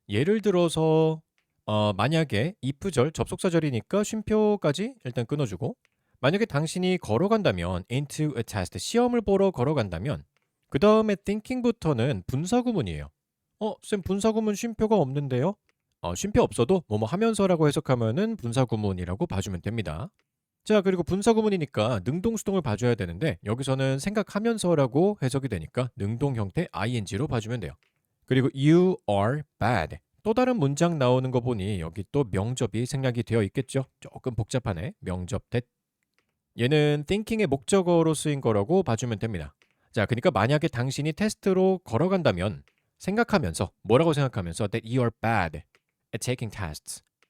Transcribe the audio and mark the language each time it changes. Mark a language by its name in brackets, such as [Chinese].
[Korean] 예를 들어서 만약에 if절, 접속사절이니까 쉼표까지 일단 끊어주고 만약에 당신이 걸어간다면 [English] into a test, [Korean] 시험을 보러 걸어간다면 그 다음에 thinking부터는 분사구문이에요. 쌤 분사구문 쉼표가 없는데요? 쉼표 없어도 뭐뭐 하면서라고 해석하면은 분사구문이라고 봐주면 됩니다. 자, 그리고 분사구문이니까 능동수동을 봐줘야 되는데 여기서는 생각하면서라고 해석이 되니까 능동 형태 ing로 봐주면 돼요. 그리고 [English] you are bad. [Korean] 또 다른 문장 나오는 거 보니 여기 또 명접이 생략이 되어 있겠죠. 조금 복잡하네. 명접 that. 얘는 thinking의 목적어로 쓰인 거라고 봐주면 됩니다. 자, 그러니까 만약에 당신이 테스트로 걸어간다면 생각하면서 뭐라고 생각하면서 [English] that you are bad at taking tests.